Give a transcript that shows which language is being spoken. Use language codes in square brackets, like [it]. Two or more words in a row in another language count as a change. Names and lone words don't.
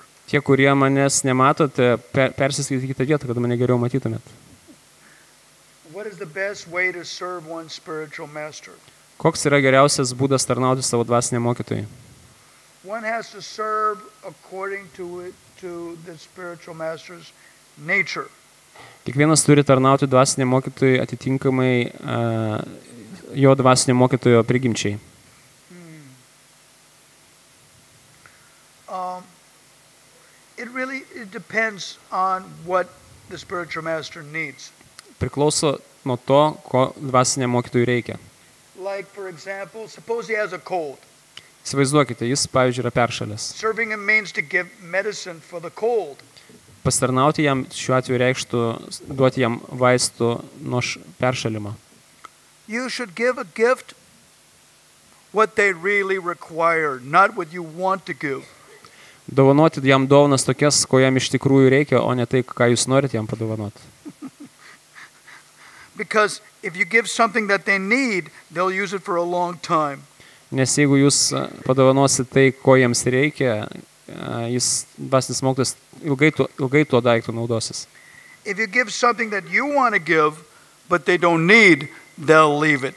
[lt] Tie, kurie manęs nematote, persiskite į kitą vietą, kad mane geriau matytumėt. [en] What is the best way to serve one's spiritual master? [lt] Koks yra geriausias būdas tarnauti savo dvasiniam mokytojui? [en] One has to serve according to the spiritual master's nature. [lt] Kiekvienas turi tarnauti dvasiniam mokytojui atitinkamai jo dvasinio mokytojo prigimčiai. [en] It depends on what the spiritual master needs. [lt] Priklauso nuo to, ko dvasiniam mokytojui reikia. [en] Like, for example, suppose he has a cold. [lt] Įsivaizduokite, jis, pavyzdžiui, yra peršalęs. [en] Serving him means to give medicine for the cold. [lt] Pasitarnauti jam šiuo atveju reikštų duoti jam vaistų nuo peršalimo. [en] You should give a gift what they really require, not what you want to give. [lt] Dovanoti jam dovanas tokias, ko jam iš tikrųjų reikia, o ne tai, ką jūs norite jam padovanoti. [en] Because if you give something that they need, they'll use it for a long time. [lt] Nes jeigu jūs padovanosit tai, ko jiems reikia, jis dvasinis mokytojas ilgai tuo daiktu naudosis. [en] If you give something that you want to give, but they don't need, they'll leave it.